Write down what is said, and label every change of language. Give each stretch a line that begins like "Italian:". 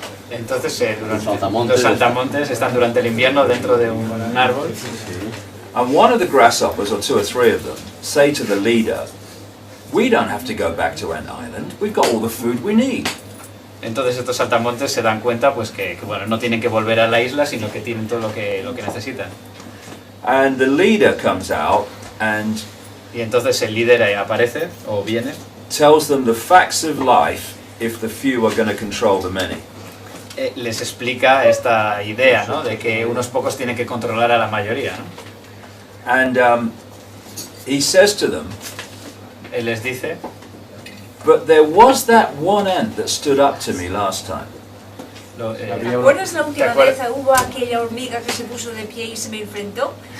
Spanish: Entonces los saltamontes están durante el invierno dentro de un árbol.
English: And one of the grasshoppers, or two or three of them, say to the leader, "We don't have to go back to Ant Island. We've got all the food we need."
Spanish: Entonces estos saltamontes se dan cuenta pues que bueno, no tienen que volver a la isla, sino que tienen todo lo que necesitan.
English: And the leader comes out and
Spanish: y entonces el líder aparece o viene,
English: tells them the facts of life if the few are going to control the many.
Spanish: Les explica esta idea, ¿no? De que unos pocos tienen que controlar a la mayoría, ¿no?
English: And he says to them,
Spanish: él les dice,
English: "But there was that one ant that stood up to me last time."
Spanish: ¿Te acuerdas la última vez hubo aquella hormiga que se puso de pie y se me enfrentó?